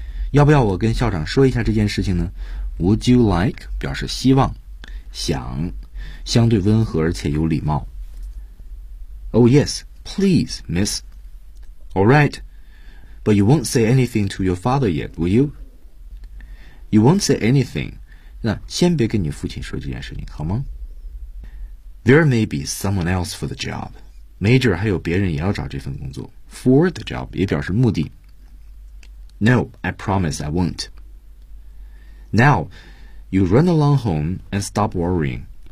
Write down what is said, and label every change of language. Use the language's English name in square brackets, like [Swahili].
[Chinese] 要不要我跟校长说一下这件事情呢 ？Would you like 表示希望，想，相对温和而且有礼貌。 [English] Oh yes, please, miss. All right, but you won't say anything to your father yet, will you? You won't say anything. [Chinese] 那先别跟你父亲说这件事情，好吗？ [English] There may be someone else for the job. [Chinese] Major 还有别人也要找这份工作。For the job 也表示目的。 [English] No, I promise I won't. Now, you run along home and stop worrying.